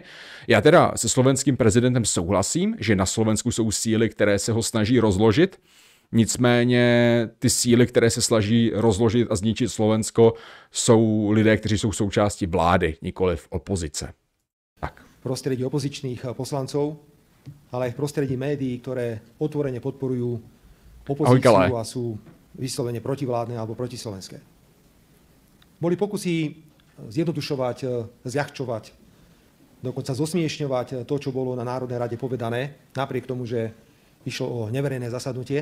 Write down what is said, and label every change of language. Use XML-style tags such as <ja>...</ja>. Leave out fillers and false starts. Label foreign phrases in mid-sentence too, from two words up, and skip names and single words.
<cs>Já teda se slovenským prezidentem souhlasím, že na Slovensku jsou síly, které se ho snaží rozložit, nicméně ty síly, které se snaží rozložit a zničit Slovensko, jsou lidé, kteří jsou součástí vlády, nikoliv opozice. Tak.</cs> <sk>V prostredí opozičných poslancov, ale aj v prostredí médií, ktoré otvorene podporujú opozíciu a sú vyslovene protivládne alebo protislovenské. Boli pokusy zjednodušovať, zľahčovať, dokonca zosmiešňovať to, čo bolo na Národnej rade povedané, napriek tomu, že išlo o neverejné zasadnutie.</sk>